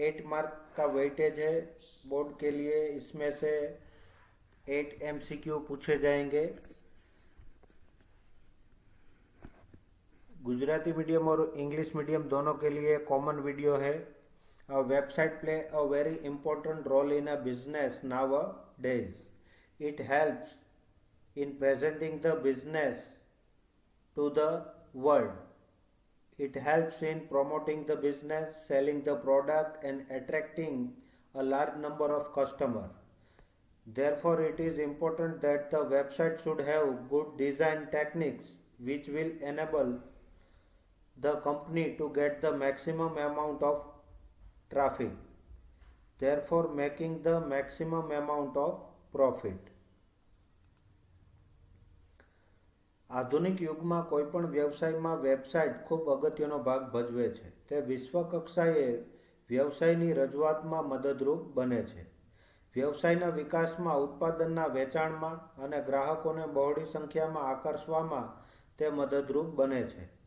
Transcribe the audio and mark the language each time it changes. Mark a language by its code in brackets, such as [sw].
[hi] 8 mark का weightage है board के लिए। इसमें से 8 MCQ पूछे जाएंगे। गुजराती मीडियम और इंग्लिश मीडियम दोनों के लिए कॉमन वीडियो है। [en] A website play a very important role in a business nowadays. It helps in presenting the business to the world. It helps in promoting the business, selling the product, and attracting a large number of customers. Therefore, it is important that the website should have good design techniques which will enable the company to get the maximum amount of traffic, therefore making the maximum amount of profit. [gu] આધુનિક યુગમાં કોઈપણ વ્યવસાયમાં website ખૂબ અગત્યનો ભાગ ભજવે છે. તે વિશ્વ કક્ષાએ વ્યવસાયની રજૂઆતમાં મદદરૂપ બને છે. વ્યવસાયના વિકાસમાં, ઉત્પાદનના વેચાણમાં અને ગ્રાહકોને બહોળી સંખ્યામાં આકર્ષવામાં તે મદદરૂપ બને છે.